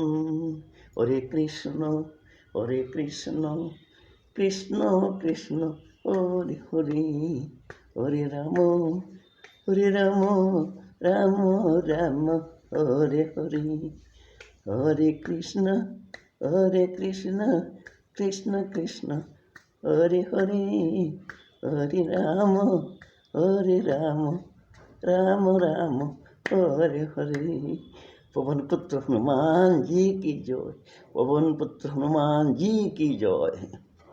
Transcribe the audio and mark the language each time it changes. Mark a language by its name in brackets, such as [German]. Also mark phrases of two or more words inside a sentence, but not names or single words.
[Sanskrit] হরে কৃষ্ণ কৃষ্ণ কৃষ্ণ হরে হরে, হরে রাম রাম রাম হরে হরে। হরে কৃষ্ণ কৃষ্ণ কৃষ্ণ হরে হরে, হরে রাম রাম রাম হরে হরে। [Hindi] पवन पुत्र हनुमान जी की जय, पवन पुत्र हनुमान जी की जय।